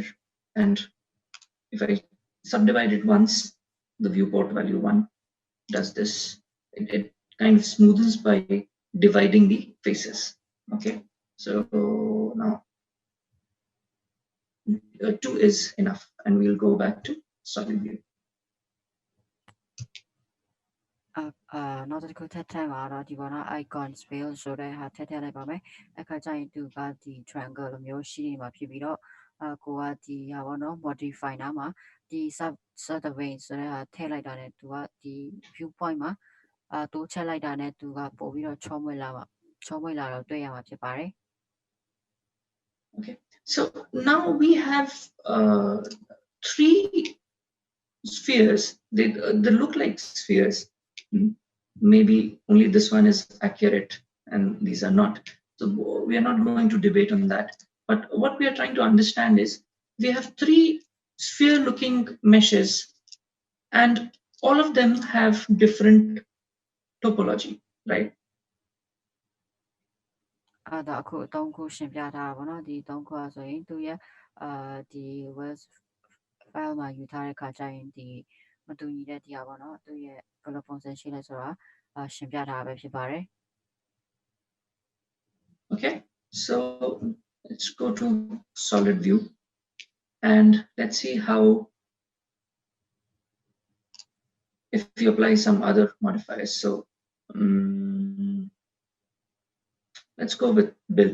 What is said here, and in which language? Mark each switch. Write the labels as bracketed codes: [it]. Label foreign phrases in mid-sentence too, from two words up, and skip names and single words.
[en] And if I subdivide it once, the viewport value 1 does this. It kind of smoothens by dividing the faces. Okay, so now 2 is enough, and we'll go back to solid view. [my] နောက်တစ်ခုထပ်ထပ်မှာတော့ဒီပေါ်နော် [en] icon fill [my] ဆိုတဲ့ဟာထည့်လိုက်ပါမယ်အခါကျရင်သူကဒီ triangle လိုမျိုးရှိနေမှာဖြစ်ပြီးတော့ကိုကဒီဟာပေါ့နော် modify နားမှာဒီ subdivision ဆိုတဲ့ဟာထည့်လိုက်တာနဲ့သူကဒီ [en] view point [my] မှာတိုးချက်လိုက်တာနဲ့သူကပို့ပြီးတော့ချောမွေ့လာတော့တွေ့ရမှာဖြစ်ပါတယ် [en] Okay, so now we have 3 spheres. They look like spheres. Maybe only this one is accurate and these are not. So we are not going to debate on that. But what we are trying to understand is we have 3 sphere-looking meshes, and all of them have different topology, right? [my] ဒါအခု3ခုရှင်းပြထားတာပေါ့နော်ဒီ3ခုဆိုရင်သူရဲ့ဒီ [en] Word file [my] မှာယူထားတဲ့ခါကျရင်ဒီမတူညီတဲ့ဒီဟာပေါ့နော်သူရဲ့ဘယ်လိုပုံစံရှိလဲဆိုတာရှင်းပြထားတာပဲဖြစ်ပါတယ် [en] Okay, so let's go to solid view and let's see how if we apply some other modifiers. So let's go with build.